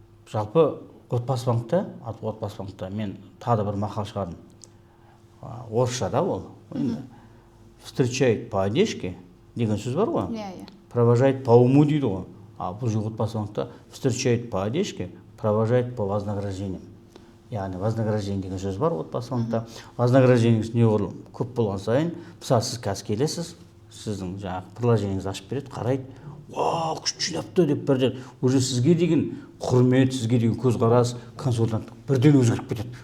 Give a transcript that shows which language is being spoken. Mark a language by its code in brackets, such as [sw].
[kk] Жалпы отбасы банкта мен тағы бір мақал шығардым. Орысшада ол. [ru] Встречает по одежке [kk] деген сөз бар ғой. [ru] Провожает по уму [kk] дейді ғой. А бұл же отбасы банкта [ru] встречает по одежке, провожает по вознаграждениям. [kk] Яғни вознаграждение деген сөз бар отбасы банкта. Вознаграждениеңіз неғұрлым көп болған сайын, мысалы сіз қазір келесіз, сіздің жаңағы приложениеңізді ашып береді, қарайды. Вау, күшті жинапты деп бірден [ru] уже [kk] сізге деген құрмет, сізге деген көзқарас, консультанттық бірден өзгеріп кетеді.